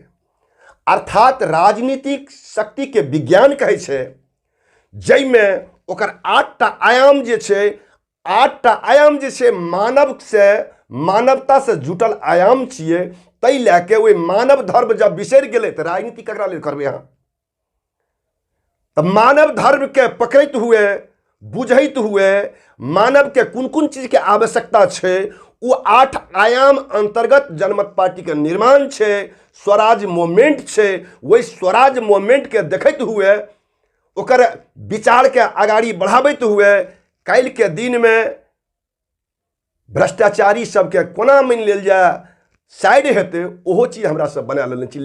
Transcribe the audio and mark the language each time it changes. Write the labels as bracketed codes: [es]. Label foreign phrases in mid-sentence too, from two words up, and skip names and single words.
[mai] अर्थात राजनीतिक शक्ति के विज्ञान कहै छै, जाहिमें ओकर 8टा आयाम जे छै, 8टा आयाम जे छै मानव से, मानवता से जुटल आयाम छियै। तै लए के ओहि मानव धर्म जब बिसरि गेलै तो राजनीति ककरा लेल करबै अहाँ? तो मानव धर्म के पकड़ैत हुए, बुझैत हुए, मानव के कुन कुन चीज के आवश्यकता छै, वो 8 आयाम अंतर्गत जनमत पार्टी के निर्माण छै, स्वराज मूवमेंट छै। वही स्वराज मूवमेंट के देखैत हुए, ओकर विचार के आगाड़ी बढ़ाबैत हुए, काल्हि के दिन में भ्रष्टाचारी सबके कोना मान लेल जाए साइड हेतै, ओहो चीज हमरा सब बना लेने छी।